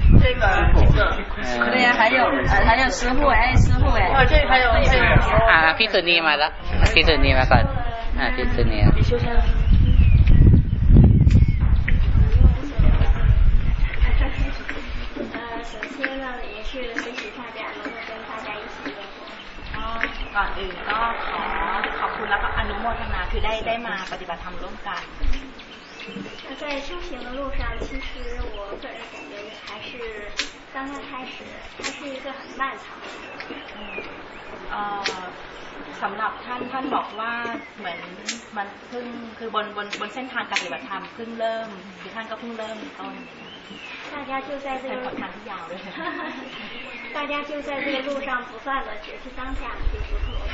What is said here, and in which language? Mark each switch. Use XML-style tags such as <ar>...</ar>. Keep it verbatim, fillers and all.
<zh>这个对呀还有还有师傅哎师傅哎哦这还有还有啊</zh> <th>พิสุนีมาแล้วพิสุนีมาก่อนอ่าพิสุนี</th> <zh>首先让你去学习大家能够跟大家一起生活</zh> <th>ก่อนอื่นก็ขอขอบคุณแล้วก็อนุโมทนาคือได้ได้มาปฏิบัติธรรมร่วมกัน</th> <zh>那在修行的路上，其实我个人感觉还是刚刚开始，它是一个很漫长的路。</zh> <th>呃，สำหรับท่านท่านบอกว่าเหมือนมันเพิ่งคือบนบนบนเส้นทางการปฏิบัติธรรมเพิ่งเริ่มคือท่านก็เพิ่งเริ่มต้น</th> <zh>大家就在这个路上很遥远。大家就在这个路上不断的觉知当下，去付出。</zh>